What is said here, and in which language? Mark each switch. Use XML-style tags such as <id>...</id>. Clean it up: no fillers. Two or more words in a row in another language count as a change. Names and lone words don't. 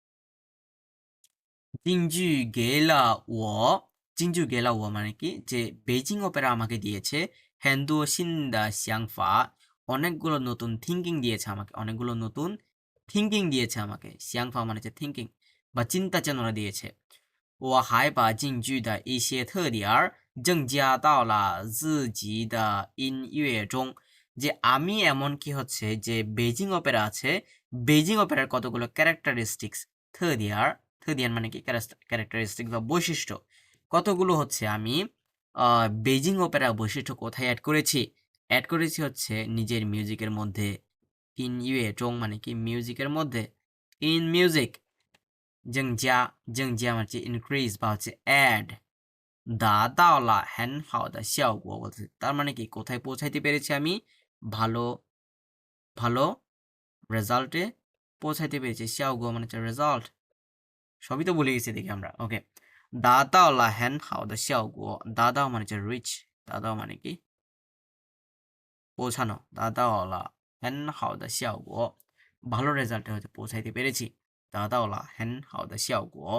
<zh>京剧给了我京剧给了我</zh> <bn>মানে কি যে বেজিং অপেরা আমাকে দিয়েছে</bn> <zh>很多新的想法</zh> <bn>অনেকগুলো নতুন থিঙ্কিং দিয়েছে আমাকে অনেকগুলো নতুন থিঙ্কিং দিয়েছে আমাকে 想法 মানে হচ্ছে থিঙ্কিং বা চিন্তা চেতনা দিয়েছে</bn> <zh>我还把京剧的一些特点儿增加到了自己的音乐中</zh> <bn>যে আমি এমন কি হচ্ছে যে বেজিং অপেরা আছে বেজিং অপেরার কতগুলো ক্যারেক্টারিস্টিক্স থদিয়ার থদিয়ান মানে কি ক্যারেক্টারিস্টিক বা বৈশিষ্ট্য কতগুলো হচ্ছে আমি বেজিং অপেরা বৈশিষ্ট্য কোথায় অ্যাড করেছি হচ্ছে নিজের মিউজিকের মধ্যে</bn> <zh>音乐中</zh> <bn>মানে কি মিউজিকের মধ্যে</bn> <en>in music</en> <bn>增加 মানে হচ্ছে ইনক্রিজ বা হচ্ছে অ্যাড</bn> <zh>达到了很好的效果</zh> <bn>বলতে তার মানে কি কোথায় পৌঁছাইতে পেরেছি আমি ভালো ভালো রেজাল্টে পৌঁছাইতে পেরেছি 效果 মানে হচ্ছে রেজাল্ট সবই তো ভুলে গেছি দেখি আমরা ওকে</bn> <zh>达到了很好的效果 达</zh> <bn>到 মানে হচ্ছে রিচ 达到 মানে কি পৌঁছানো</bn> <zh>达到了很好的效果</zh> <bn>ভালো রেজাল্টে হয়তো পৌঁছাইতে পেরেছি</bn> <zh>达到了很好的效果</zh>